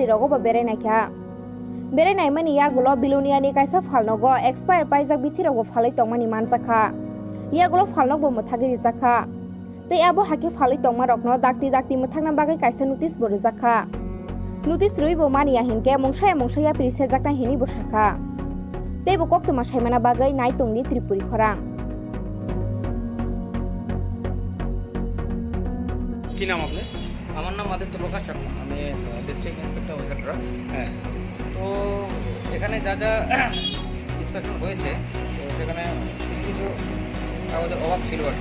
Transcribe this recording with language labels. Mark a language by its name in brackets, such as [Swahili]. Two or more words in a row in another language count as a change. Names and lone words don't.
[Kok Borok] रगो बेराय नायखा बेराय नायमानि यागुलो बिलुनियानि कायसा फालनगो एक्सपायर पाइजाक बिथिरगो फालै तंमानि मानजाखा यागुलो फालनगबो मथागिरि जाखा ते आबो हाके फालै तंमा रकनो दाक्ति मथांना बागै कायसा नोटिस बोरो जाखा नोटिस रुइबो मानिया हिनके मंसाया प्रिसे जाकना हिनि बसाखा तेबो कक्तमा सायमाना बागै नाय तंनि त्रिपुरी खरां [Bangla] কি নাম আপনার? আমার নাম আদিত্য প্রকাশ চাকমা, আমি [English] District Inspector Officer Drugs. [Bangla] হ্যাঁ, তো এখানে যা যা ইন্সপেকশন হয়েছে তো সেখানে কিছু কিছু কাগজের অভাব ছিল আর কি।